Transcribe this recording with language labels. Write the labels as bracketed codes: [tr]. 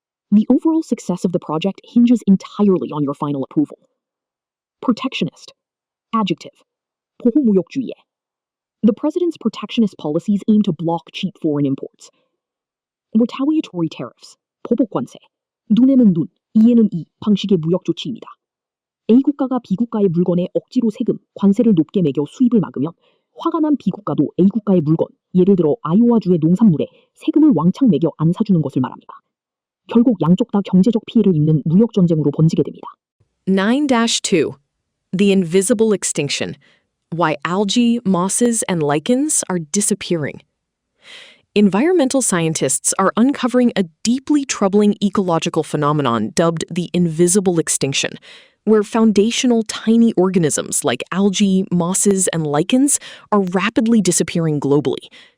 [en] The overall success of the project hinges entirely on your final approval. Protectionist. Adjective. [ko] 보호무역주의에. [en] The president's protectionist policies aim to block cheap foreign imports. Retaliatory tariffs. [ko] 보복관세. 눈에는 눈, 이에는 이 방식의 무역 조치입니다. A국가가 B국가의 물건에 억지로 세금, 관세를 높게 매겨 수입을 막으면 화가 난 B국가도 A국가의 물건, 예를 들어 아이오와주의 농산물에 세금을 왕창 매겨 안 사주는 것을 말합니다. 결국 양쪽 다 경제적 피해를 입는 무역 전쟁으로 번지게 됩니다. [en] 9-2. The invisible extinction. Why algae, mosses, and lichens are disappearing. Environmental scientists are uncovering a deeply troubling ecological phenomenon dubbed the invisible extinction, where foundational tiny organisms like algae, mosses, and lichens are rapidly disappearing globally.